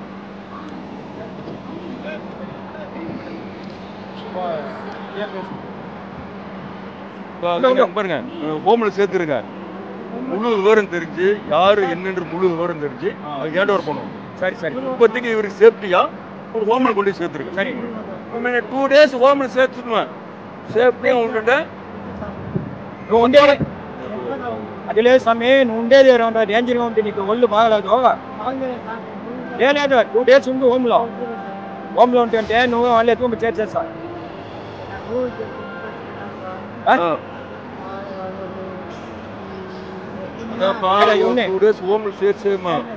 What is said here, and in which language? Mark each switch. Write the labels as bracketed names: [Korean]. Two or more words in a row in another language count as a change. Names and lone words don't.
[Tamil] பாருங்க ஹோம்ல சேர்த்துருங்க. முழு விவரம் தெரிஞ்சு யாரு என்னன்ற முழு விவரம் தெரிஞ்சு அவங்க [English] hand over [Tamil] பண்ணுவோம். சரி சரி இப்போதைக்கு இவருக்கு சேஃப்டியா ஒரு ஹோம்ல கொண்டு சேர்த்துருங்க. சரி 2 days ஹோம்ல சேர்த்துடுவேன். [Telugu] సేఫ్టీగా ఉంటుంటే నువ్వు ఉండేది అది లేదు స్వామి, నువ్వు ఉండేది డేంజర్గా ఉంటుంది, నీకు ఒళ్ళు బాగలేదు. లేదు 2 days ఉండు హోమ్లో ఉంటుంటే నువ్వు వాళ్ళు ఎత్తుకొని చేర్చేస్తావు. 2 days హోమ్లో చేర్చేమా.